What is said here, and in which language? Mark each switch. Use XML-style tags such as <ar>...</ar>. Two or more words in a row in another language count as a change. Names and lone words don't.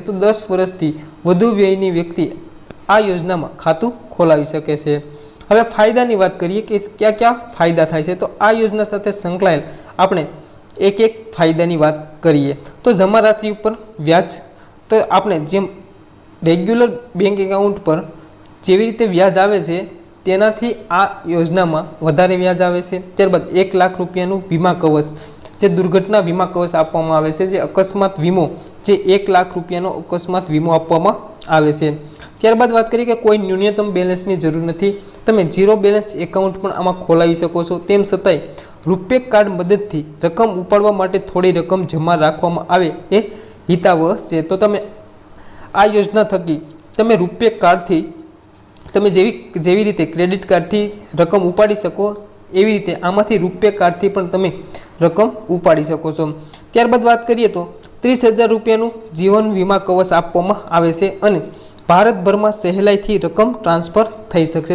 <gu>તો 10 વર્ષથી વધુ વયની વ્યક્તિ આ યોજનામાં ખાતું ખોલાવી શકે છે। હવે ફાયદાની વાત કરીએ કે</gu> <hi>क्या क्या</hi> <gu>ફાયદા થાય છે। તો આ યોજના સાથે સંકળાયેલ આપણે એક એક ફાયદાની વાત કરીએ। તો જમા રાશિ ઉપર વ્યાજ, તો આપણે જેમ</gu> <en>regular bank account</en> <gu>પર જેવી રીતે વ્યાજ આવે છે તેનાથી આ યોજનામાં વધારે વ્યાજ આવે છે। ત્યારબાદ 1 લાખ રૂપિયાનું વીમા કવચ જે દુર્ઘટના વીમા કવચ આપવામાં આવે છે, જે અકસ્માત વીમો જે 1 લાખ રૂપિયાનો અકસ્માત વીમો આપવામાં આવે છે। ત્યારબાદ બાત કરીએ કે કોઈ ન્યૂનતમ બેલેન્સની જરૂર નથી, તમે</gu> <en>zero balance account</en> <gu>પણ આમાં ખોલાવી શકો છો। તેમ છતાંય રુપે કાર્ડ મદદથી રકમ ઉપાડવા માટે થોડી રકમ જમા રાખવામાં આવે એ હિતાવહ છે। તો તમે આ યોજના થકી તમે રુપે કાર્ડથી તમે જેવી રીતે</gu> <en>credit card</en> <gu>થી રકમ ઉપાડી શકો એવી રીતે આમાંથી રુપે કાર્ડ થી પણ તમે રકમ ઉપાડી શકો છો। ત્યારબાદ બાત કરીએ તો 30,000 રૂપિયાનું જીવન વીમા કવચ આપવામાં આવે છે અને ભારતભરમાં સહેલાઈથી રકમ ટ્રાન્સફર થઈ શકશે।</gu>